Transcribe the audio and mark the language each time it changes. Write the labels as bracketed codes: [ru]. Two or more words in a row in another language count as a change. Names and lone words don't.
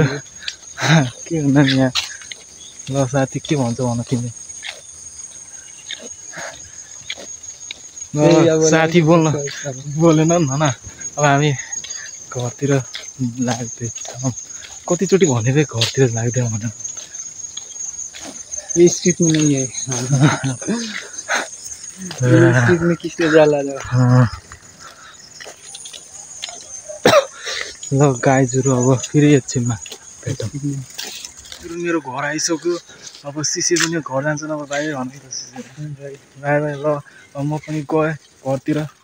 [ne] के हुन यहाँ ल साथी के भन्छ भन तिमीले? साथी बोलेन नि भन। अब हामी घरतिर लाग्दैछौँ। कतिचोटि भनेरै घरतिर लाग्दैन भनेर। [hi] स्ट्रीट में नहीं है, स्ट्रीट में किसने जाला ल [ne] गाइजहरू अब फेरि एकछिनमा भेटौँ। मेरो घर आइसक्यो। अब सिसी पनि घर जान्छ अब बाहिर भनेको त सिसी बाहिर ल। अब म पनि गएँ घरतिर।